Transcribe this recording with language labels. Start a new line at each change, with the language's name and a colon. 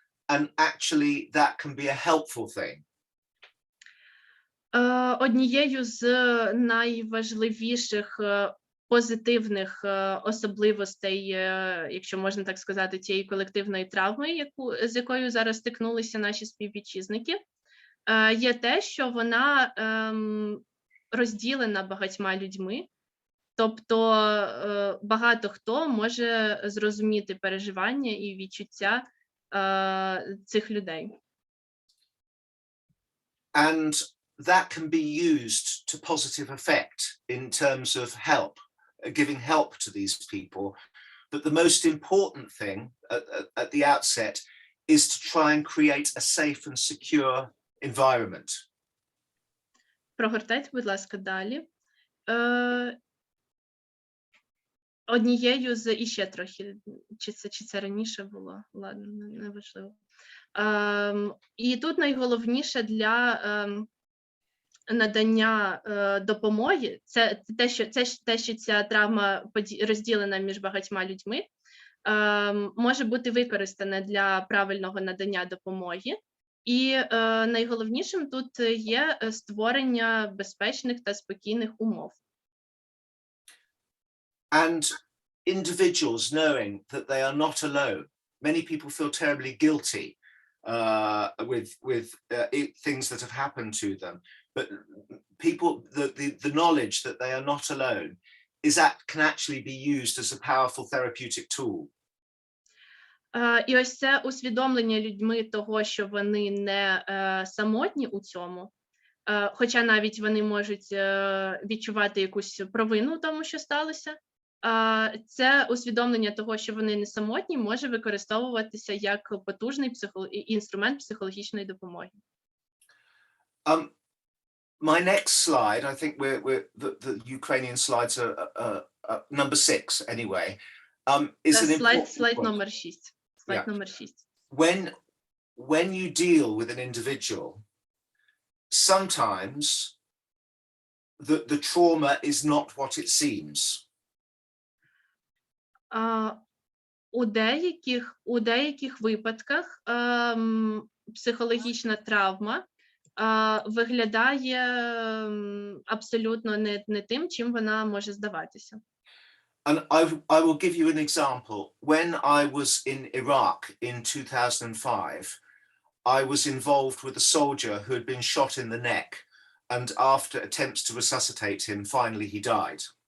English: And actually, that can be a helpful thing.
Ukrainian: Однією з найважливіших позитивних особливостей, якщо можна так сказати, цієї колективної травми, з якою зараз стикнулися наші співвітчизники, є те, що вона розділена багатьма людьми, тобто багато хто може зрозуміти переживання і відчуття цих людей.
English: And that can be used to positive effect in terms of help, giving help to these people. But the most important thing at the outset is to try and create a safe and secure environment.
Ukrainian: Прогортайте, будь ласка, далі. Однією з іще трохи, чи це раніше було, ладно, неважливо. І тут найголовніше для надання допомоги, це те, що ця травма розділена між багатьма людьми, може бути використане для правильного надання допомоги. І найголовнішим тут є створення безпечних та спокійних умов.
English: And individuals knowing that they are not alone. Many people feel terribly guilty with things that have happened to them. But people, the knowledge that they are not alone can actually be used as a powerful therapeutic tool.
Ukrainian: І ось це усвідомлення людьми того, що вони не самотні у цьому, хоча навіть вони можуть відчувати якусь провину в тому, що сталося, це усвідомлення того, що вони не самотні, може використовуватися як потужний інструмент психологічної допомоги.
English: My next slide, I think the Ukrainian slides are number 6 anyway, is an important
Ukrainian: Слайд
English: point.
Ukrainian: номер 6. Слайд номер 6.
English: When you deal with an individual, sometimes the trauma is not what it seems.
Ukrainian: У деяких випадках психологічна травма виглядає абсолютно не тим, чим вона може здаватися.
English: And I will give you an example. When I was in Iraq in 2005, I was involved with a soldier who had been shot in the neck, and after attempts to resuscitate him, finally he died.